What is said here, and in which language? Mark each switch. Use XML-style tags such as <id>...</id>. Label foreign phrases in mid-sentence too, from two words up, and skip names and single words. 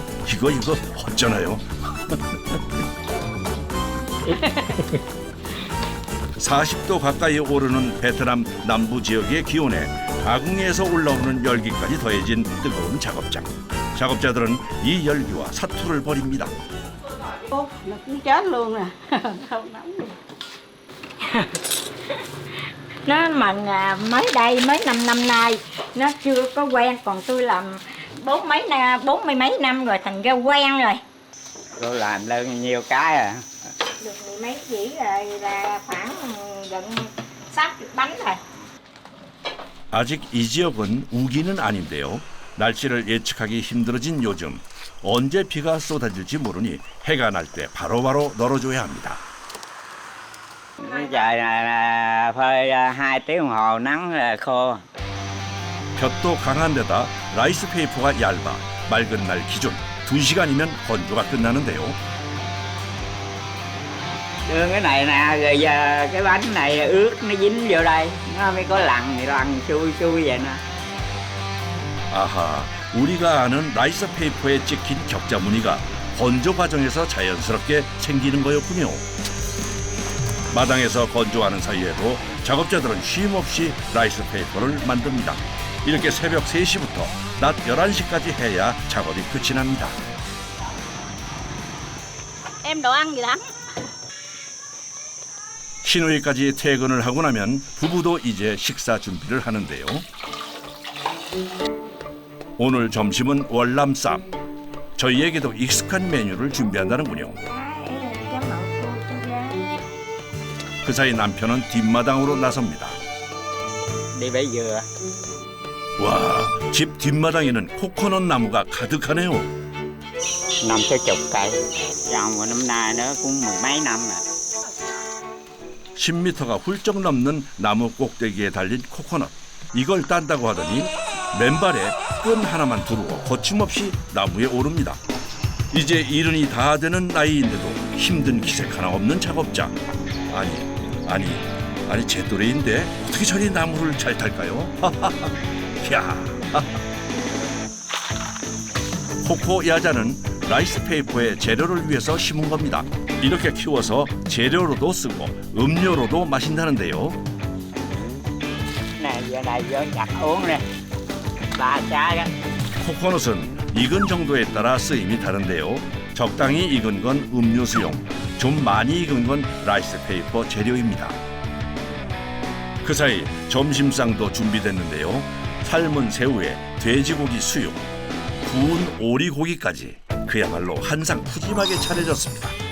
<ko>이거 어쩌나요? 40도 가까이 오르는 베트남 남부 지역의 기온에 아궁이에서 올라오는 열기까지 더해진 뜨거운 작업장. 작업자들은 이 열기와 사투를 벌입니다.</ko> <vi>Nó cũng chết luôn à. Không nóng luôn. Nó mà mới đây mới 5 năm nay nó chưa có quen, còn tôi làm 40 mấy năm rồi thành ra quen rồi. Tôi làm lên nhiều cái à. Được mười mấy dĩ rồi là khoảng gần 60 bánh rồi.</vi> <ko>아직 이 지역은 우기는 아닌데요. 날씨를 예측하기 힘들어진 요즘 언제 비가 쏟아질지 모르니 해가 날 때 바로바로 널어줘야 합니다.</ko> <vi>Trời là phơi 2 tiếng đồng hồ nắng là khô.</vi> <ko>볕도 강한 데다 라이스 페이퍼가 얇아 맑은 날 기준 2시간이면 건조가 끝나는데요.</ko> <vi>Cái này nè, rồi giờ cái bánh này ướt nó dính vô đây, nó mới có lằn xui vậy nè.</vi> <ko>아하, 우리가 아는 라이스 페이퍼에 찍힌 격자 무늬가 건조 과정에서 자연스럽게 생기는 거였군요. 마당에서 건조하는 사이에도 작업자들은 쉼없이 라이스 페이퍼를 만듭니다. 이렇게 새벽 3시부터 낮 11시까지 해야 작업이 끝이 납니다.</ko> <vi>Em đồ ăn gì đó?</vi> <ko>신우이까지 퇴근을 하고 나면 부부도 이제 식사 준비를 하는데요. 오늘 점심은 월남쌈. 저희에게도 익숙한 메뉴를 준비한다는군요. 그 사이 남편은 뒷마당으로 나섭니다.</ko> <vi>Đi bẻ dừa.</vi> <ko>와, 집 뒷마당에는 코코넛 나무가 가득하네요.</ko> <vi>50 cây. Trồng năm nay nó cũng mười mấy năm rồi.</vi> <ko>10m가 훌쩍 넘는 나무 꼭대기에 달린 코코넛. 이걸 딴다고 하더니 맨발에 끈 하나만 두르고 거침없이 나무에 오릅니다. 이제 70이 다 되는 나이인데도 힘든 기색 하나 없는 작업자. 아니 제 또래인데 어떻게 저리 나무를 잘 탈까요? 야. 코코 야자는 라이스 페이퍼의 재료를 위해서 심은 겁니다. 이렇게 키워서 재료로도 쓰고 음료로도 마신다는데요.</ko> <vi>Này giờ này vô chặt uống nè. 3 trái.</vi> <ko>코코넛은 익은 정도에 따라 쓰임이 다른데요. 적당히 익은 건 음료수용, 좀 많이 익은 건 라이스 페이퍼 재료입니다. 그 사이 점심상도 준비됐는데요. 삶은 새우에 돼지고기 수육, 구운 오리고기까지 그야말로 한상 푸짐하게 차려졌습니다.</ko>